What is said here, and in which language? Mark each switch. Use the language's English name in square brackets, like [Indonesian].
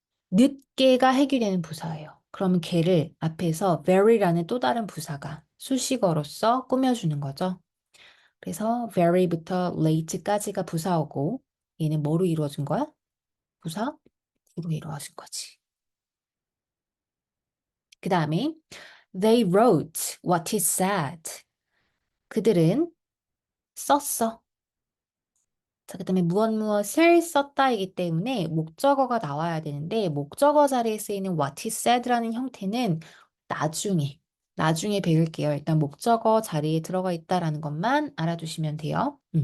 [Korean] 늦게가 핵이 되는 부사예요. 그러면 걔를 앞에서 very라는 또 다른 부사가 수식어로서 꾸며주는 거죠. 그래서 very부터 late까지가 부사어고 얘는 뭐로 이루어진 거야? 부사? 구로 이루어진 거지. 그 다음에 [English] they wrote what is said. [Korean] 그들은 썼어. 자, 그다음에 무엇 무엇을 썼다이기 때문에 목적어가 나와야 되는데 목적어 자리에 쓰이는 [English] what is said [Korean] 라는 형태는 나중에 나중에 배울게요. 일단 목적어 자리에 들어가 있다라는 것만 알아두시면 돼요.